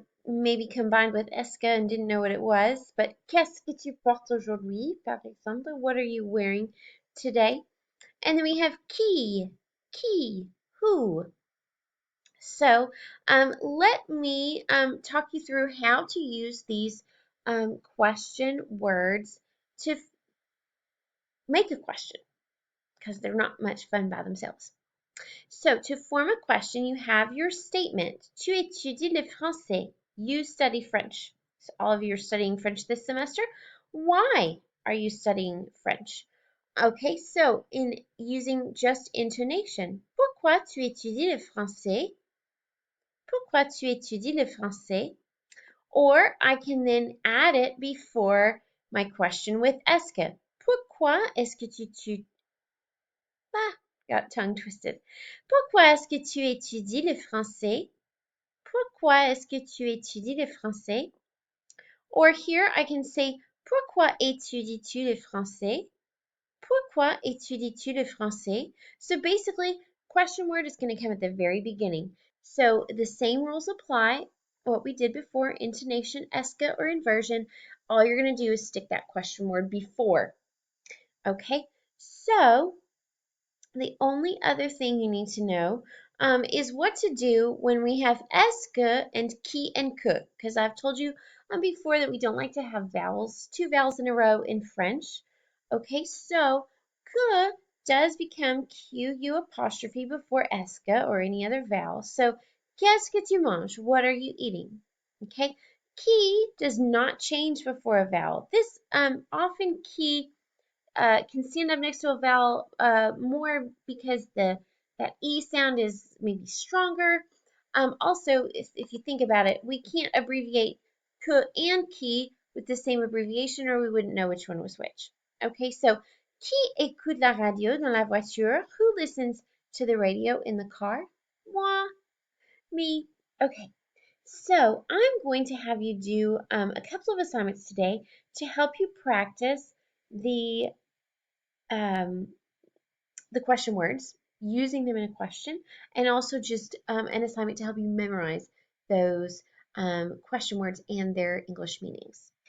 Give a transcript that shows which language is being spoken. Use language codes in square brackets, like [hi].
[en] Maybe combined with est-ce que and didn't know what it was. [fr] But qu'est-ce que tu portes aujourd'hui, par exemple? [en] What are you wearing today? And then we have qui, who. So let me talk you through how to use these question words to make a question because they're not much fun by themselves. So to form a question, you have your statement. [fr] Tu étudies le français. [en] You study French. So all of you are studying French this semester. Why are you studying French? Okay, so in using just intonation. [fr] Pourquoi tu étudies le français? Pourquoi tu étudies le français? [en] Or I can then add it before my question with est-ce que. [fr] Pourquoi est-ce que tu [en] got tongue twisted. [fr] Pourquoi est-ce que tu étudies le français? Pourquoi est-ce que tu étudies le français? Or here I can say, pourquoi étudies-tu le français? Pourquoi étudies-tu le français? [en] So basically, question word is going to come at the very beginning. So the same rules apply. What we did before, intonation, est-ce que, or inversion. All you're going to do is stick that question word before. Okay, so the only other thing you need to know is what to do when we have est-ce que and qui and que, because I've told you before that we don't like to have vowels, two vowels in a row in French. Okay, so que does become Q-U apostrophe before est-ce que or any other vowel. [fr] So, qu'est-ce que tu manges? [en] What are you eating? Okay, qui does not change before a vowel. This often qui can stand up next to a vowel more because that E sound is maybe stronger. Also, if you think about it, we can't abbreviate que and qui with the same abbreviation or we wouldn't know which one was which. [fr] Okay, so qui écoute la radio dans la voiture? [en] Who listens to the radio in the car? Moi, me. Okay, so I'm going to have you do a couple of assignments today to help you practice um, the question words, using them in a question, and also just an assignment to help you memorize those question words and their English meanings.